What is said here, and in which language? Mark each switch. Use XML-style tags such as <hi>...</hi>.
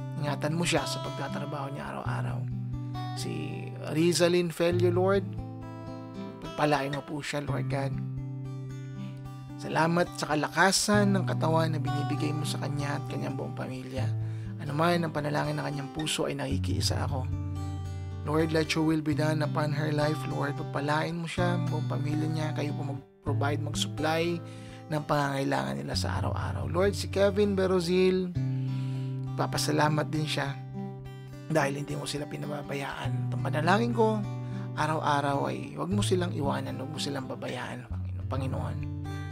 <tl>Ingatan mo siya sa pagtatrabaho niya araw-araw. Si Rizalyn Felio, Lord, pagpalain mo po siya, Lord God. Salamat sa kalakasan ng katawan na binibigay mo sa kanya at kanyang buong pamilya. Ano man ang panalangin ng kanyang puso ay nakikiisa ako.</tl> <en>Lord, let your will be done upon her life, Lord.</en> <tl>Pagpalain mo siya, buong pamilya niya, kayo po mag-provide, mag-supply ng pangangailangan nila sa araw-araw. Lord, si Kevin Berozil, papasalamat din siya dahil hindi mo sila pinababayaan. Ang panalangin ko, araw-araw ay huwag mo silang iwanan, huwag mo silang babayaan, Panginoon.</tl>